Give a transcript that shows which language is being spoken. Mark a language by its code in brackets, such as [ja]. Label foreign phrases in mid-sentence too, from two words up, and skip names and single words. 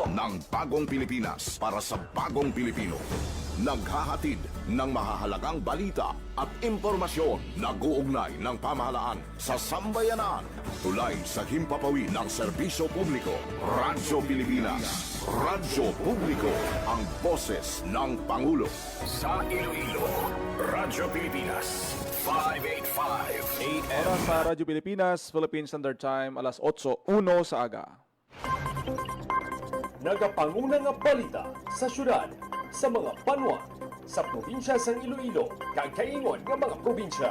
[tl] ng bagong Pilipinas para sa bagong Pilipino. Naghahatid ng mahahalagang balita at impormasyon na guugnay ng pamahalaan sa sambayanan. Tulay sa himpapawid ng serbisyo publiko. Radyo Pilipinas. Radyo Publiko, ang boses ng Pangulo. Sa Iloilo, Radyo Pilipinas, 585. Oras sa Radyo Pilipinas, [en] Philippine Standard Time, [tl] alas 8:01 sa aga. [hil] Nagapangunang nga balita sa syudad, sa mga banwa, sa probinsya sa Iloilo, kagkaingon ng mga probinsya.